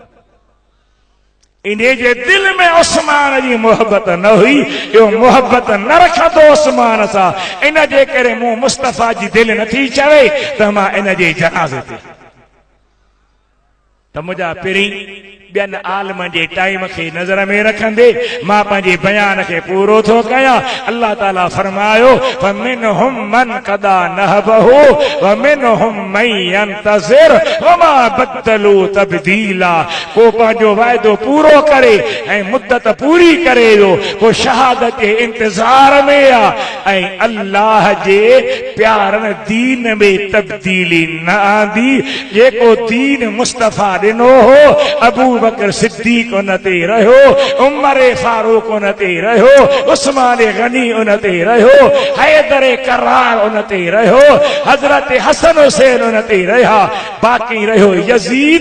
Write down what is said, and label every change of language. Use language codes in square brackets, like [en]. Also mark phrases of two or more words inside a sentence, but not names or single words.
[sd] इन्हे जे दिल में उस्मान जी मोहब्बत न हुई, इहो मोहब्बत न रखंदो उस्मान सां। इन जे करे मूं मुस्तफ़ा जी दिल नथी चवे त मां इन जे जनाज़े ते। त मुंहिंजा पहिरीं ॿियनि आलम जे टाइम खे नज़र में रखंदे मां पंहिंजे बयान खे पूरो थो कयां। अल्लाह ताला फरमायो [ar] فمنهم من قضى نحبه ومنهم من ينتظر وما بدلوا تبديلا. [sd] को पंहिंजो वाइदो पूरो करे ऐं मुद्दत पूरी करे थो, को शहादत जे इंतज़ार में आहे ऐं अल्लाह जे प्यारनि दीन में तब्दीली न आंदी। जेको दीन मुस्तफ़ा ॾिनो हो, अबू बकर सिद्दीक उन ते रहियो, उमर फारूक उन ते रहियो, उस्मान गनी उन ते रहियो, हैदर करार उन ते रहियो, हजरत हसन हुसैन उन ते रहिया, बाक़ी रहियो यजीद।